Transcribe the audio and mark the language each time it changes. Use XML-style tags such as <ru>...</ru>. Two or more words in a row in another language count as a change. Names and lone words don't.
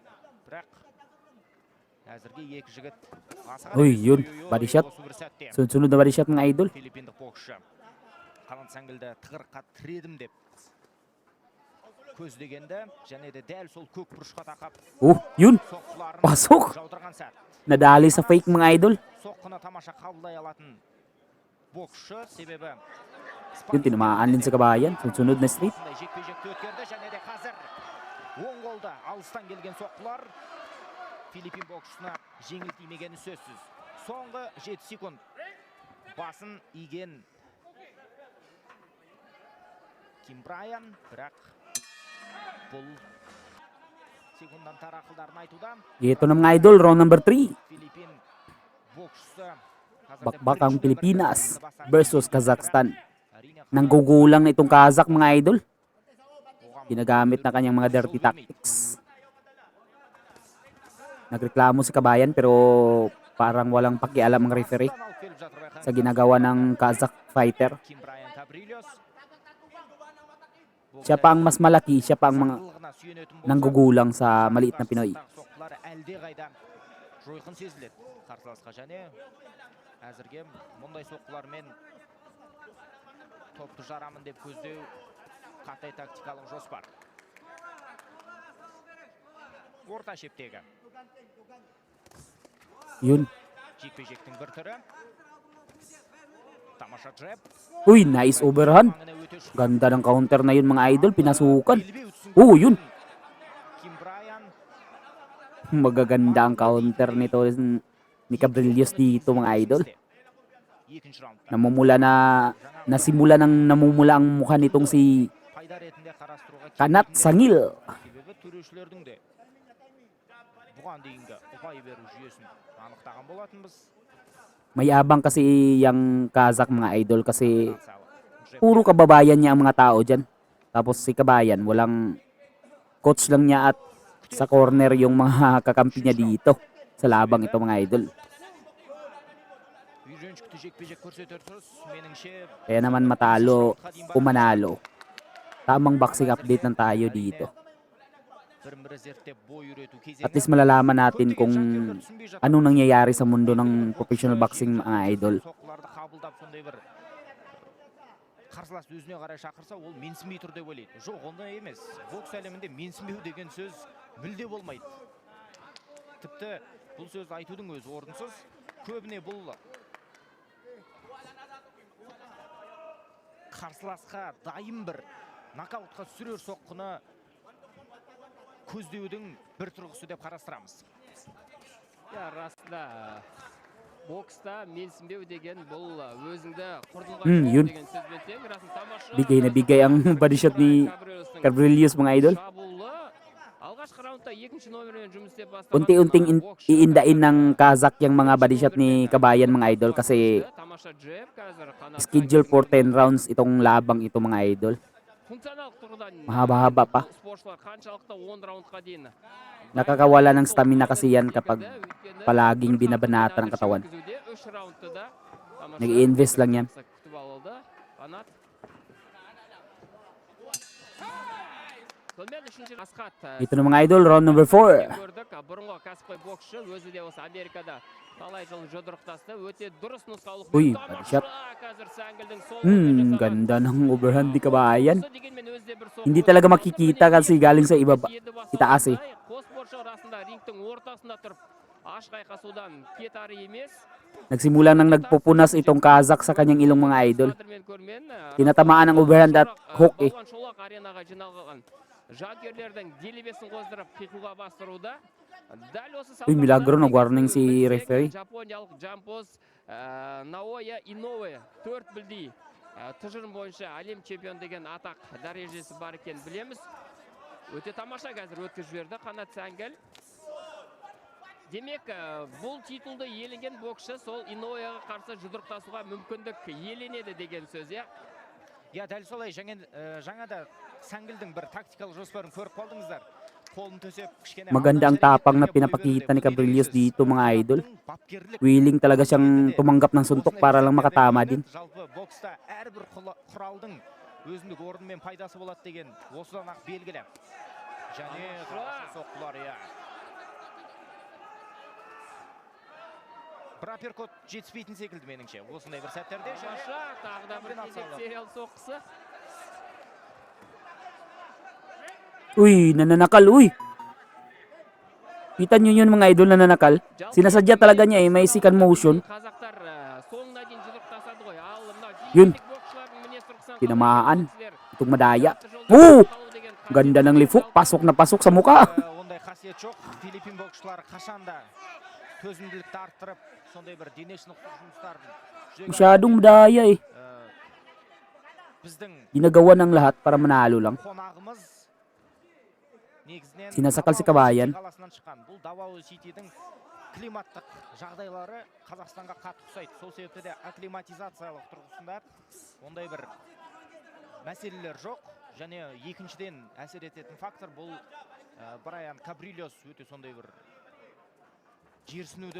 <kk>Бірақ әзірге екі жігіт</kk> <tl>Uy, yun,</tl> <en>body shot.</en> <tl>Sunod-sunod na</tl> <en>body shot</en> <tl>mga idol.</tl> <kk>Филиппиндік боксшы Канат Сәңгілді тығырыққа тіредім деп көздегенді, және де дәл сол көк бұрышқа тақап</kk> <tl>Yun, pasok.</tl> <kk>жаудырған сәт.</kk> <tl>Nadali sa fake mga idol.</tl> <kk>Соққыны тамаша қабылдай алатын боксшы, себебі</kk> <tl>Yun, tinamaan din sa kabayan. Sunod na straight.</tl> <kk>жекпе-жекті өткерді, және де қазір оң қолда алыстан келген соққылар Филиппин боксшысына жеңіл тимегені сөзсіз. Соңғы 7 секунд басын иген Ким Брайан, бірақ бұл секундан тарақылдарын айтуда.</kk> <tl>Ito na mga idol,</tl> <en>round number</en> <tl>3. Филиппин боксшысы Bakbakang Pilipinas versus Kazakhstan. Nanggugulang na itong Kazakh mga idol. Ginagamit na kanyang mga</tl> <en>dirty tactics.</en> <tl>Nagreklamo si kabayan pero parang walang pakialam ang referee sa ginagawa ng</tl> <en>Kazakh fighter.</en> <tl>Siya pa ang mas malaki, siya pa ang mga nanggugulang sa maliit na Pinoy.</tl> <kk>соққылары әлде қайда жойқын сезіледі қарсыласқа, және әзірге мұндай соққылармен топты жарамын деп көздеу қандай тактикалық жоспар. Орта шептегі</kk> <tl>Yun.</tl> <kk>жекпе-жектің бір түрі. Тамаша джеб.</kk> <en>Uy, nice overhand.</en> <tl>Ganda ng counter na yun mga idol, pinasukan. Yun. Kim Bryan. Magaganda ang counter nito ni Cabrillos dito mga idol.</tl> <kk>Екінші раундта.</kk> <tl>Namumula ang mukha nitong si</tl> <kk>Пайда ретінде қарастыруға</kk> <tl>Kanat Sangil.</tl> <kk>себебі төрешілердің де бұған дейінгі ұпай беру жүйесін анықтаған болатынбыз.</kk> <tl>Mayabang kasi yung Kazakh mga idol kasi</tl> <kk>Джеб.</kk> <tl>puro kababayan niya ang mga tao dyan. Tapos si Kabayan, walang coach lang niya at sa corner yung mga kakampi niya dito sa labang ito mga idol.</tl> <kk>Үйреншікті жекпе-жек көрсетер тұрыс. Меніңше</kk> <tl>Kaya naman matalo o manalo. Tamang</tl> <en>boxing update</en> <tl>lang tayo dito.</tl> <kk>бір-бірі зерттеп бой үйрету</kk> <tl>At</tl> <kk>кезеңі.</kk> <tl>least malalaman natin kung anong nangyayari sa mundo ng</tl> <en>professional boxing</en> <tl>mga idol.</tl> <kk>Соққыларды қабылдап сондай бір қарсылас өзіне қарай шақырса, ол менсінбей тұр деп ойлайды. Жоқ, ондай емес. Бокс әлемінде менсінбеу деген сөз мүлде болмайды. Тіпті бұл сөз айтудың өзі орынсыз. Көбіне бұл қарсыласқа дайын бір нокаутқа сүрер соққыны көздеудің бір тұрғысы деп қарастырамыз. Расында бокста менсінбеу деген бұл өзіңді құрдылға</kk> <tl>Yun.</tl> <kk>деген сөзбен тең. Расында тамаша.</kk> <tl>Bigay na bigay ang</tl> <en>body shot</en> <tl>ni Cabrillos mga idol.</tl> <kk>Шабуылы алғашқы раундта екінші номермен жұмыс істеп бастаған</kk> <tl>Unti-unting</tl> <kk>боксшы.</kk> <tl>iindain ng Kazakh yung mga</tl> <en>body shot</en> <tl>ni Kabayan mga idol kasi</tl> <kk>Тамаша джеб қазір Канат</kk> <en>schedule for</en> <kk>Сангилдің</kk> <tl>10 rounds itong labang ito mga idol.</tl> <kk>функционалдық тұрғыдан</kk> <tl>Mahaba-haba pa.</tl> <kk>спортшылар қаншалықты 10 раундқа дейін</kk> <tl>Nakakawala ng stamina kasi yan kapag palaging binabanata ng katawan. Nag-i-invest lang yan. Ito na mga idol,</tl> <en>round number</en> <tl>4.</tl> <kk>көрдік бұрынғы кәсіпқой боксшы өзі де осы Америкада талай жыл жұдырықтасты, өте дұрыс нұсқаулық.</kk> <tl>Uy,</tl> <kk>Тамаша,</kk> <tl>shot.</tl> <kk>қазір Сангилдің сол жасаған</kk> <tl>Ganda ng overhand ni Kabayan.</tl> <kk>осы дегенмен өзі де бір</kk> <tl>Hindi</tl> <kk>соққы</kk> <tl>talaga makikita kasi galing sa ibaba.</tl> <kk>еді бас</kk> <tl>Itaas eh.</tl> <kk>қос спортшы арасында рингтің ортасында тұрып ашық айқасудан кетары емес.</kk> <tl>Nagsimula nang nagpupunas itong Kazakh sa kanyang ilong mga idol.</tl> <kk>Қадырмен көрмен,</kk> <tl>Tinatamaan ng overhand at hook eh.</tl> <kk>Балуан Шолақ аренаға жиналған жанкүйерлердің делебесін қоздырып қиқуға бастыруда. Дәл осы</kk> <tl>Uy, milagro, nag-warning si</tl> <kk>білсек,</kk> <tl>referee.</tl> <kk>Жапониялық жампоз Наоя Иноуэ 4 білдей тұжырым бойынша әлем чемпион деген атақ дәрежесі бар екен білеміз. Өте тамаша қазір өткізіп жіберді Канат Сангил. Демек, бұл титулды иеленген боксшы сол Иноуэға қарсы жұдырықтасуға мүмкіндік иеленеді деген сөз, иә? Я дәл солай жаңада Сангилдің бір тактикалық жоспарын көріп қалдыңыздар. Қолын төсеп кішкене</kk> <tl>Maganda ang tapang na pinapakita ni Cabrillos dito mga idol. Willing talaga siyang tumanggap ng suntok para lang makatama din.</tl> <kk>Жалпы бокста әрбір құралдың өзіндік орны мен пайдасы болады деген осыдан ақ белгілі. Және соққылар, иә. Бір апперкот жетіспейтін секілді меніңше. Осындай бір сәттерде. Тамаша, тағы да бір кезек сериал соққысы.</kk> <tl>Uy, nananakal, uy. Kita nyo yun mga idol, nananakal. Sinasadya talaga niya eh, may second motion.</tl> <kk>Қазақтар соңына дейін жұдырықтасады ғой. Ал мына</kk> <tl>Yun.</tl> <kk>боксшылардың мінез тұрғысынан</kk> <tl>Tinamaan.</tl> <kk>боксшылар</kk> <tl>Itong madaya.</tl> <kk>қалу деген</kk> <tl>Ganda ng lifuk, pasok na pasok sa mukha.</tl> <kk>Ондай қасиет жоқ. Филиппин боксшылары қашанда төзімділікті арттырып, сондай бір дене шынықтыру жұмыстарын жүзеге</kk> <tl>Masyadong madaya eh.</tl> <kk>біздің</kk> <tl>Ginagawa ng lahat para manalo lang.</tl> <kk>қонағымыз негізінен</kk> <tl>Sinasakal si Kabayan.</tl> <kk>қаласынан шыққан. Бұл Давао Ситидің климаттық жағдайлары Қазақстанға қатты ұқсайды. Сол себепті де акклиматизациялық тұрғысында ондай бір мәселелер жоқ. Және екіншіден әсер ететін фактор бұл Брайан Кабрильос өте сондай бір жерсінуді</kk>